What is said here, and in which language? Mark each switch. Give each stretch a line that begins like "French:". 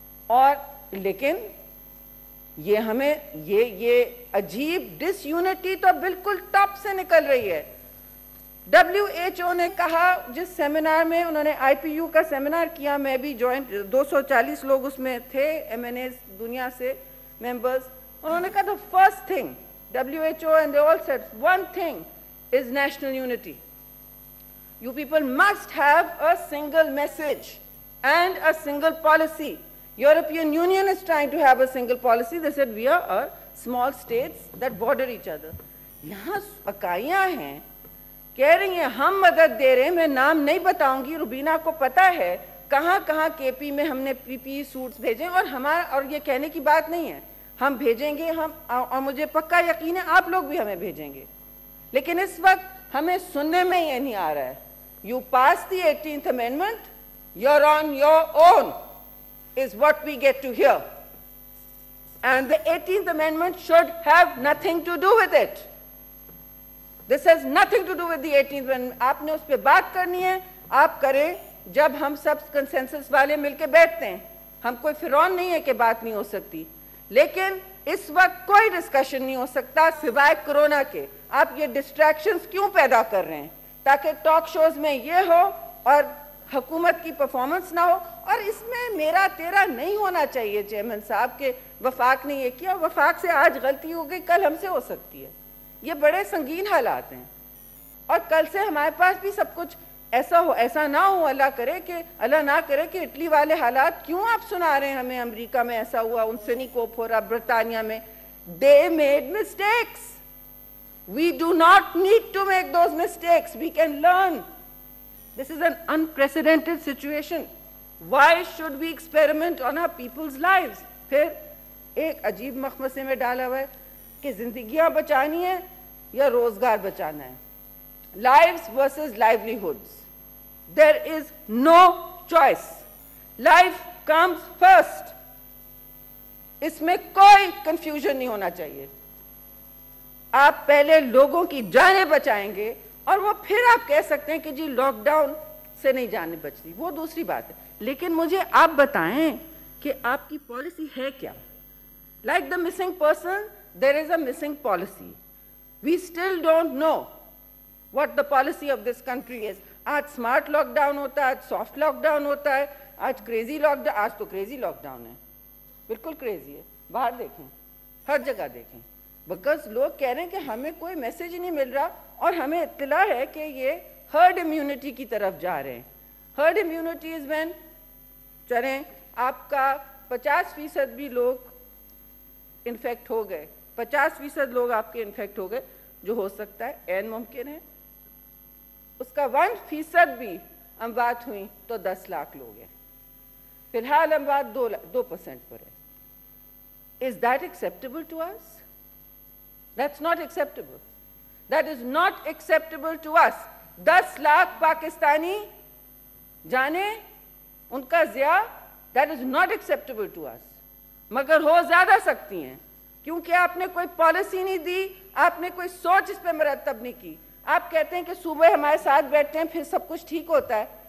Urdu: اور لیکن یہ ہمیں یہ عجیب ڈس یونٹی تو بالکل ٹاپ سے نکل رہی ہے۔ WHO نے کہا، جس سیمینار میں انہوں نے IPU کا سیمینار کیا، میں بھی جوائنٹ، 240 لوگ اس میں تھے، MNAs دنیا سے ممبرز، انہوں نے کہا
English: the first thing WHO and they all said one thing is national unity. You people must have a single message and a single policy. European Union is trying to have a single policy. They said we are small states that border each other.
Urdu: یہاں اکائیاں ہیں کہہ رہی ہیں ہم مدد دے رہے ہیں. میں نام نہیں بتاؤں گی, روبینہ کو پتا ہے کہاں کہاں کے پی میں ہم نے پی پی سوٹس بھیجے, اور یہ کہنے کی بات نہیں ہے, ہم بھیجیں گے, اور مجھے پکا یقین ہے آپ لوگ بھی ہمیں بھیجیں گے. لیکن اس وقت ہمیں سننے میں یہ نہیں آ رہا ہے.
English: You pass the 18th Amendment, you're on your own, is what we get to hear. And the 18th Amendment should have nothing to do with it. This has nothing to do with the 18th Amendment.
Urdu: آپ نے اس پہ بات کرنی ہے, آپ کریں جب ہم سب کنسنسس والے مل کے بیٹھتے ہیں. ہم کوئی فرعون نہیں ہے کہ بات نہیں ہو سکتی, لیکن اس وقت کوئی ڈسکشن نہیں ہو سکتا سوائے کرونا کے. آپ یہ ڈسٹریکشنز کیوں پیدا کر رہے ہیں تاکہ ٹاک شوز میں یہ ہو اور حکومت کی پرفارمنس نہ ہو. اور اس میں میرا تیرا نہیں ہونا چاہیے چیئرمین صاحب کہ وفاق نے یہ کیا, وفاق سے آج غلطی ہو گئی, کل ہم سے ہو سکتی ہے. یہ بڑے سنگین حالات ہیں, اور کل سے ہمارے پاس بھی سب کچھ ایسا نہ ہو. اللہ نہ کرے کہ اٹلی والے حالات کیوں آپ سنا رہے ہیں ہمیں, امریکہ میں ایسا ہوا, ان سے نہیں کوپ ہو رہا, برطانیہ میں.
English: They made mistakes. We do not need to make those mistakes. We can learn. This is an unprecedented situation. Why should we experiment on our people's lives?
Urdu: پھر ایک عجیب مخمصے میں ڈالا ہوا ہے کہ زندگیاں بچانی ہیں یا روزگار بچانا ہے.
English: Lives versus livelihoods. There is no choice. Life comes first.
Urdu: اس میں کوئی کنفیوژن نہیں ہونا چاہیے. آپ پہلے لوگوں کی جانیں بچائیں گے, اور وہ پھر آپ کہہ سکتے ہیں کہ جی لاک ڈاؤن سے نہیں جانیں بچتی, وہ دوسری بات ہے. لیکن مجھے آپ بتائیں کہ آپ کی پالیسی ہے کیا.
English: Like the missing person, there is a missing policy. We still don't know what the policy of this country is.
Urdu: آج smart lock down ہوتا ہے, آج soft lock down ہوتا ہے, آج crazy lock down, آج تو crazy lock down ہے, بالکل crazy ہے. باہر دیکھیں, ہر جگہ دیکھیں, because لوگ کہہ رہے ہیں کہ ہمیں کوئی میسیج نہیں مل رہا, اور ہمیں اطلاع ہے کہ یہ herd immunity کی طرف جا رہے ہیں.
English: herd immunity is when
Urdu: چلیں آپ کا 50% بھی لوگ انفیکٹ ہو گئے, 50% لوگ آپ کے انفیکٹ ہو گئے, جو ہو سکتا ہے عین ممکن ہے. اس کا 1% بھی اموات ہوئی تو 10 لاکھ لوگ ہیں. فی الحال اموات 2% پر ہے.
English: Is that acceptable to us? That's not acceptable. That is not acceptable to us.
Urdu: 10 lakh Pakistani جانے ان کا ضیاع,
English: that is not acceptable to us.
Urdu: مگر ہو زیادہ سکتی ہیں, کیونکہ آپ نے کوئی پالیسی نہیں دی, آپ نے کوئی سوچ اس پہ مرتب نہیں کی. آپ کہتے ہیں کہ صوبے ہمارے ساتھ بیٹھتے ہیں پھر سب کچھ ٹھیک ہوتا ہے.